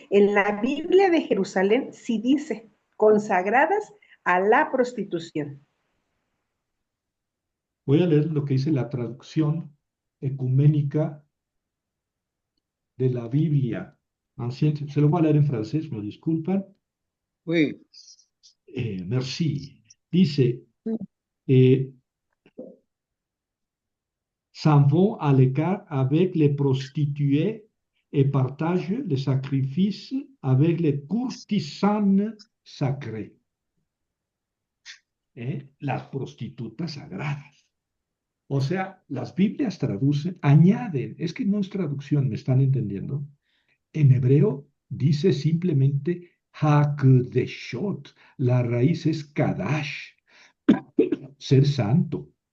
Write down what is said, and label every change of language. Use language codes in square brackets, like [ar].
[es] En la Biblia de Jerusalén sí dice consagradas a la prostitución. Voy a leer lo que dice la traducción ecuménica de la Biblia anciente. Se lo voy a leer en francés, me disculpan. [fr] Oui. Merci. Dice, s'en vont à l'écart avec les prostituées et partagent les sacrifices avec les courtisanes sacrées. [es] Las prostitutas sagradas. O sea, las Biblias traducen, añaden, es que no es traducción, ¿me están entendiendo? En hebreo dice simplemente Hakdeshot, la raíz es Kadash, ser santo.